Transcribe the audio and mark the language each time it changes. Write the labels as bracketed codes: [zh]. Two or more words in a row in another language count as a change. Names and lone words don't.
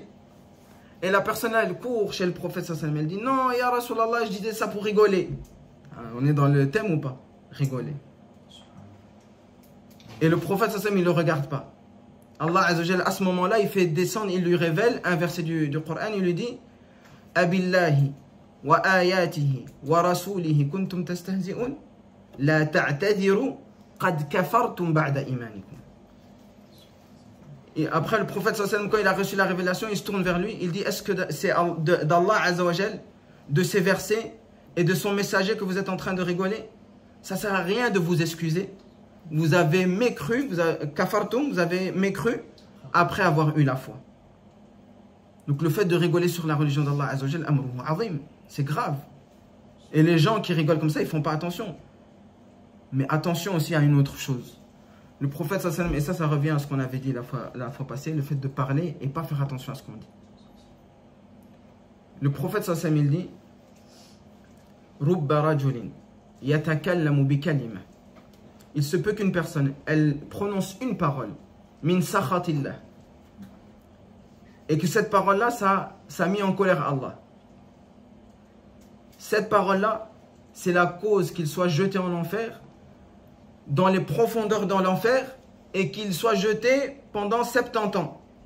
[fr] Et la personne, elle court chez le prophète [ar] صلى الله عليه وسلم, [fr] elle dit, non, [ar] يا رسول الله, [fr] je disais ça pour rigoler. On est dans le thème ou pas? Rigoler. Et le prophète [ar] صلى الله عليه وسلم, [fr] il ne le regarde pas. [ar] الله عز وجل, [fr] à ce moment-là, il fait descendre, il lui révèle un verset du Coran, il lui dit, [ar] أبالله وآياته ورسوله كنتم تستهزئون لا تعتذروا قد كفرتم بعد إيمانكم. [fr] Et après, le prophète [ar] صلى الله عليه وسلم, [fr] quand il a reçu la révélation, il se tourne vers lui, il dit, est-ce que c'est d' [ar] الله عز وجل, [fr] de ses versets et de son messager que vous êtes en train de rigoler? Ça ne sert à rien de vous excuser. Vous avez mécru, kafartum, vous avez mécru après avoir eu la foi. Donc le fait de rigoler sur la religion d' [ar] الله عز وجل, أمره عظيم, [fr] c'est grave. Et les gens qui rigolent comme ça, ils ne font pas attention. Mais attention aussi à une autre chose. Le prophète [ar] صلى الله عليه وسلم, [fr] et ça revient à ce qu'on avait dit la fois passée, le fait de parler et pas faire attention à ce qu'on dit. Le prophète [ar] صلى الله عليه وسلم, [fr] il dit, [ar] رب رجل يتكلم بكلمة. [fr] Il se peut qu'une personne, elle prononce une parole, [ar] من سخط الله, [fr] et que cette parole-là, ça a mis en colère Allah. Cette parole-là, c'est la cause qu'il soit jeté en enfer, dans les profondeurs de l'enfer, et qu'il soit jeté pendant 70 ans.